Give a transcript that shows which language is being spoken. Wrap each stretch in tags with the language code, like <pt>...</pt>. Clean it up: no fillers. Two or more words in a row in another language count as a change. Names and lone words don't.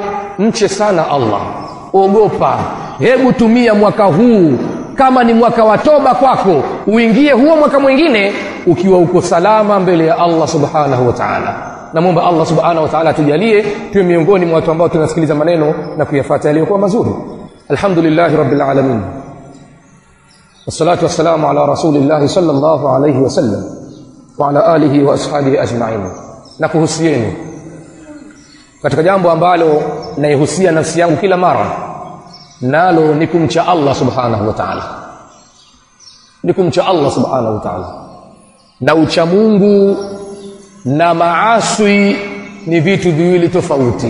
<sw>Mche sana Allah, ogopa. Hebu tumia mwaka huu kama ni mwaka wa toba kwako, uingie huo mwaka mwingine ukiwa uko salama mbele ya Allah</sw> <ar>سبحانه وتعالى.</ar> <sw>Namuomba Allah</sw> <ar>سبحانه وتعالى</ar> <sw>tujalie tuwe miongoni mwa watu ambao tunasikiliza maneno na kuyafuata yaliyokuwa mazuri.</sw> <ar>الحمد لله رب العالمين والصلاة والسلام على رسول الله صلى الله عليه وسلم وعلى آله وأصحابه أجمعين.</ar> <sw>Na kuhusieni katika jambo ambalo naihusia nafsi yangu kila mara, nalo ni kumcha Allah</sw> <ar>سبحانه وتعالى.</ar> <sw>Ni kumcha Allah</sw> <ar>سبحانه وتعالى.</ar> <sw>Na ucha Mungu na maasi ni vitu viwili tofauti.</sw>